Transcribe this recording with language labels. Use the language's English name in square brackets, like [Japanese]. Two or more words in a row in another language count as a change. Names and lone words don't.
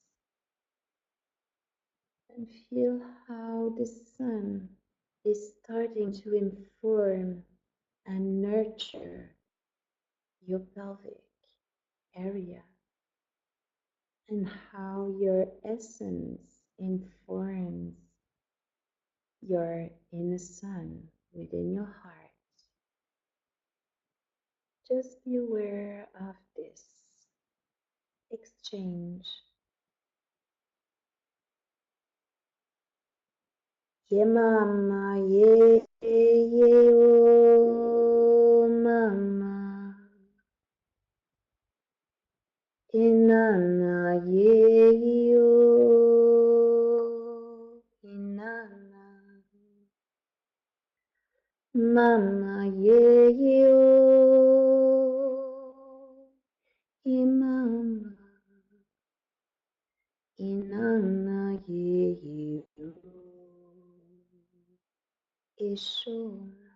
[English] and feel how the sun is starting to inform and nurture your pelvic area, and how your essence informs your inner sun within your heart. Just be aware of this exchange. Ye mama, ye oh mama, inanna ye oh inanna, mama ye oh imama, inanna ye oh ishona.